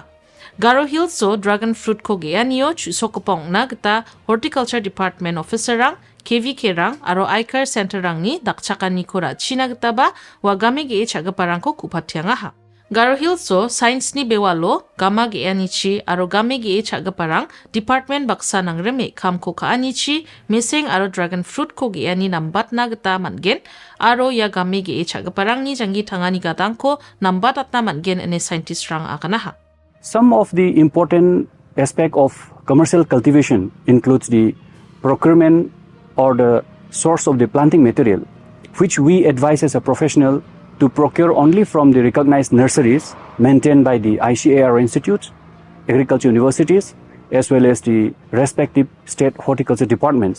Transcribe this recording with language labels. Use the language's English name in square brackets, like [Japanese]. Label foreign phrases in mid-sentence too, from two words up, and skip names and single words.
[Garo] Garo Hillso [English] dragon fruit [Garo] ko geaniyo chusokopong na gita [English] horticulture department officer [Garo] rang KVK rang aro Icar center rang ni dakchakani kora china gita ba wagame ge chagaparang ko kupatiangaha. Garo Hillso science ni bewalo gama ge anichi aro game ge chagaparang department baksa nang reme kam ko ka anichi meseng aro [English] dragon fruit [Garo] ko geani nambat na gita mangen aro ya game ge chagaparang ni jangi tangani gadang ko nambat atna mangen ene scientist rang akanaha. [English] Some of the important aspect of commercial cultivation includes the procurement or the source of the planting material, which we advise as a professional to procure only from the recognized nurseries maintained by the ICAR institutes, agriculture universities, as well as the respective state horticulture departments.